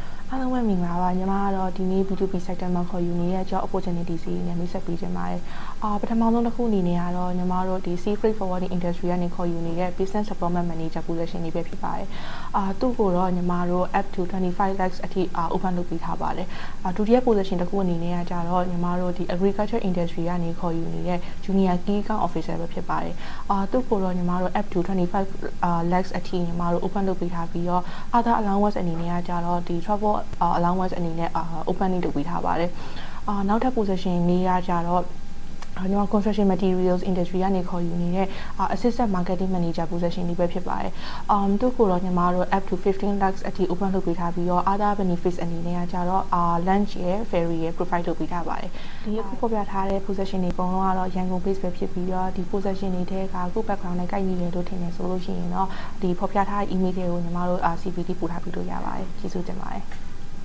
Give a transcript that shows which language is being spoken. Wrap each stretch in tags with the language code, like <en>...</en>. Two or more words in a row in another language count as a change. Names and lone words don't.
<my>အားလုံးပဲမင်္ဂလာပါညီမကတော့ဒီနေ့</my> <en>B2B sector</en> <my>မှာခေါ်ယူနေတဲ့</my> <en>job opportunity</en> <my>စီနဲ့မိတ်ဆက်ပေးချင်ပါတယ်ပထမဆုံးတစ်ခုအနေနဲ့ကတော့ညီမတို့ဒီ</my> <en>sea freight forwarding industry</en> <my>ကနေခေါ်ယူနေတဲ့</my> <en>business development manager position</en> <my>တွေပဲဖြစ်ပါတယ်သူ့ကိုတော့ညီမ တို့</my> <en>up to 25 lakhs</en> <my>အထိopen လုပ်ပေးထားပါတယ်ဒုတိယ position တစ်ခုအနေနဲ့ကကြတော့ညီမတို့ဒီ</my> <en>agriculture industry</en> <my>ကနေခေါ်ယူနေတဲ့</my> <en>junior key account officer</en> <my>ပဲဖြစ်ပါတယ်သူ့ကိုတော့ညီ မတို့</my> <en>up to 25 lakhs</en> <my>အထိညီမတို့ open လုပ်ပေးထားပြီးတော့</my> <en>other allowance</en> <my>အနေနဲ့ကကြတော့ဒီ</my> <en>travel allowance</en> <my>အနေနဲ့opening လုပ် ပေးထားပါတယ်နောက်ထပ် position လေးရကြတော့ညီမ</my> <en>construction materials industry</en> <my>ကနေခေါ်ယူနေတဲ့</my> <en>assistant marketing manager position</en> <my>လေးပဲဖြစ်ပါတယ်သူ့ကိုတော့ညီမတို့</my> <en>up to 15 lakhs</en> <my>အထိ open လုပ်ပေးထားပြီးတော့</my> <en>other benefits</en> <my>အနေနဲ့ကကြတော့lunch ရယ် ferry ရယ် provide လုပ်ပေးထားပါတယ်ဒီအခုဖော်ပြထားတဲ့ position တွေအကုန်လုံးကတော့ရန်ကုန် base ပဲဖြစ်ပြီးတော့ဒီ position တွေထဲကအခု background နဲ့ကိုက်ညီတယ်လို့ထင်တယ်ဆိုလို့ရှိရင်တော့ဒီဖော်ပြထားတဲ့ email တွေကိုညီမတို့ CVT ပို့ထားပြီးလို့ရပါတယ်ကျေးဇူးတင်ပါတယ်</my>